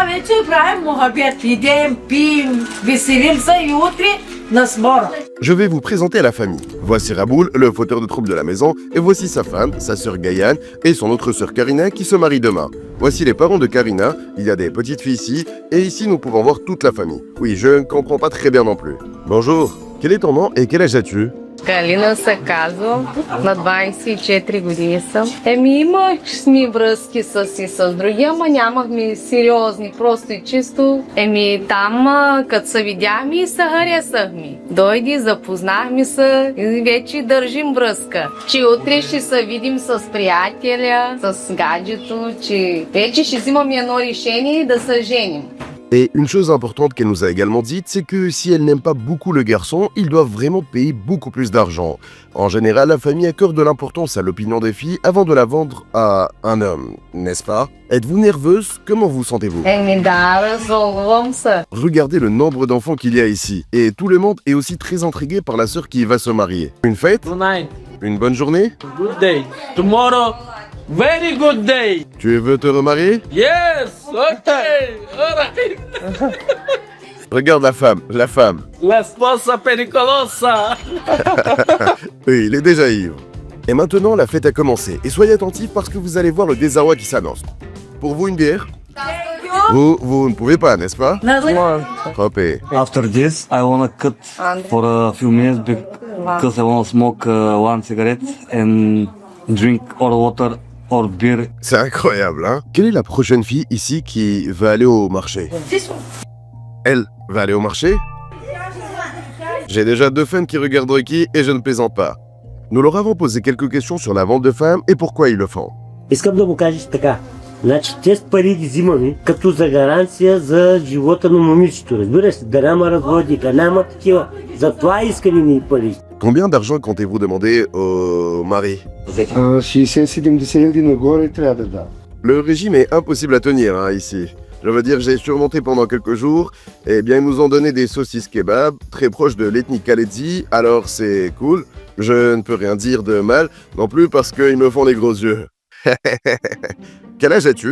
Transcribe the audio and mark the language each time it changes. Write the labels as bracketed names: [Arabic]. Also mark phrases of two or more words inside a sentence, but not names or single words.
[French] Je vais vous présenter à la famille. Voici Raboul, le fauteur de troupe de la maison, et voici sa femme, sa sœur Gayane, et son autre sœur Karina qui se marie demain. Voici les parents de Karina, il y a des petites filles ici, et ici nous pouvons voir toute la famille. Oui, je ne comprends pas très bien non plus. Bonjour, quel est ton nom et quel âge as-tu? [Bulgarian] Калина се казвам, на 24 години съм. Имахме връзки с други, ама нямахме сериозни, просто и чисто. Там, като се видяхме и се харесахме. Дойди, запознахме се и вече държим връзка. Че утре ще се видим с приятеля, с гаджето, че вече ще взимаме едно решение да се женим. [French] Et une chose importante qu'elle nous a également dite, c'est que si elle n'aime pas beaucoup le garçon, ils doivent vraiment payer beaucoup plus d'argent. En général, la famille accorde de l'importance à l'opinion des filles avant de la vendre à un homme, n'est-ce pas? Êtes-vous nerveuse? Comment vous sentez-vous? Regardez le nombre d'enfants qu'il y a ici. Et tout le monde est aussi très intrigué par la sœur qui va se marier. Une fête? Tonight, Une bonne journée? [English] good day. Tomorrow, very good day. [French] Tu veux te remarier? [English] Yes, okay, alright. [French] Regarde la femme. [Italian] La sposa pericolosa. [French] Oui, il est déjà ivre. Et maintenant, la fête a commencé. Et soyez attentifs parce que vous allez voir le désarroi qui s'annonce. Pour vous, une bière? Vous ne pouvez pas, n'est-ce pas? Hopé. [English] After this, I wanna cut for a few minutes because I wanna smoke one cigarette and drink or water or beer. [French] C'est incroyable, hein? Quelle est la prochaine fille ici qui va aller au marché? Elle va aller au marché? J'ai déjà 2 fans qui regardent Rocky et je ne plaisante pas. Nous leur avons posé quelques questions sur la vente de femmes et pourquoi ils le font. [Bulgarian] Искам да му кажеш така. Значи, те с пари ги взимаме като за гаранция за живота на момичето. Разбираш ли? Да няма разводи, да няма такива. Затова искали ни пари. [French] Combien d'argent comptez-vous demander au mari? [Bulgarian] 60-70 000 нагоре трябва да дам. [French] Le régime est impossible à tenir, hein, ici. Je veux dire, j'ai surmonté pendant quelques jours. Eh bien, ils nous ont donné des saucisses kebab, très proches de l'ethnie Khaledzi, alors c'est cool. Je ne peux rien dire de mal, non plus parce qu'ils me font des gros yeux. Quel âge as-tu?